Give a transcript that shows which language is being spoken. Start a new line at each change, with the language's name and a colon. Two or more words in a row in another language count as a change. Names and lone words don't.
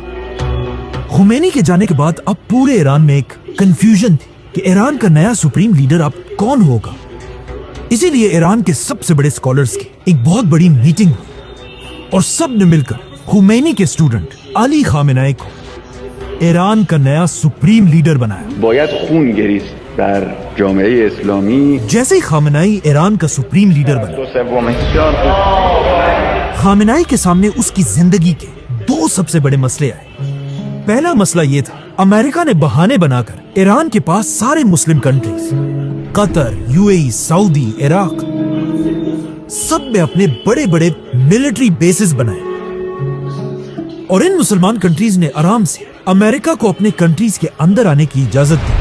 Hindi: खुमैनी के जाने के बाद अब पूरे ईरान में एक कंफ्यूजन थी कि ईरान का नया
English: supreme leader
Hindi: अब कौन होगा। इसीलिए ईरान के सबसे बड़े स्कॉलर्स की एक बहुत बड़ी मीटिंग हुई और सब ने मिलकर खुमैनी के स्टूडेंट अली खामेनेई को ईरान का नया
English: supreme leader
Hindi: बनाया।
Persian: باید خون گریست در جامعه اسلامی.
Hindi: जैसे ही खामेनेई ईरान का
English: supreme leader
Hindi: बना, खामेनेई के सामने उसकी जिंदगी के 2 सबसे बड़े मसले आए। पहला मसला ये था, अमेरिका ने बहाने बनाकर ईरान के पास सारे
English: Muslim countries
Hindi: कतर, यूएई, सऊदी, इराक सब में अपने बड़े बड़े
English: military bases
Hindi: बनाए और इन मुसलमान कंट्रीज ने आराम से अमेरिका को अपने कंट्रीज के अंदर आने की इजाजत दी।